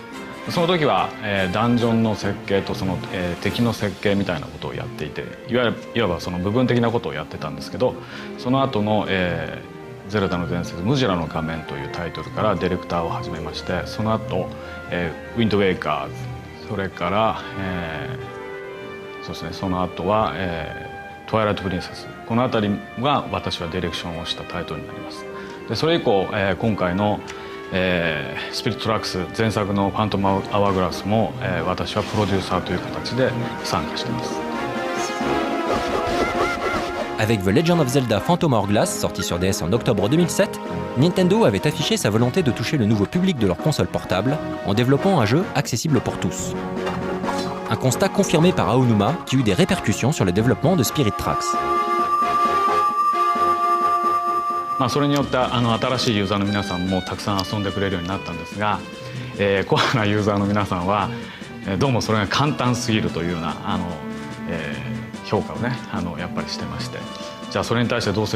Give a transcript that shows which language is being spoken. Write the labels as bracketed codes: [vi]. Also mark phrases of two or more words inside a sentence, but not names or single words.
[ja] その時は、ダンジョンの設計とその、敵の設計みたいなことをやっていて、いわばその部分的なことをやってたんですけど、その後の、 ゼルダの伝説ムジュラの仮面」というタイトルからディレクターを始めまして、その後、ウィンドウェイカーズ、それから、そうですね、その後は、トワイライトプリンセス、この辺りが私はディレクションをしたタイトルになります。でそれ以降、今回の、スピリットトラックス前作の「ファントム・アワーグラスも」私はプロデューサーという形で参加しています。 [fr] Avec The Legend of Zelda Phantom Hourglass, sorti sur DS en octobre 2007, Nintendo avait affiché sa volonté de toucher le nouveau public de leur console portable en développant un jeu accessible pour tous. Un constat confirmé par Aonuma qui eut des répercussions sur le développement de Spirit Tracks. [ja] それによって新しいユーザーの皆さんもたくさん遊んでくれるようになったんですが、コアなユーザーの皆さんはどうもそれが簡単すぎるというような評価をねやっぱりしてまして、じゃあそれに対してどうすれ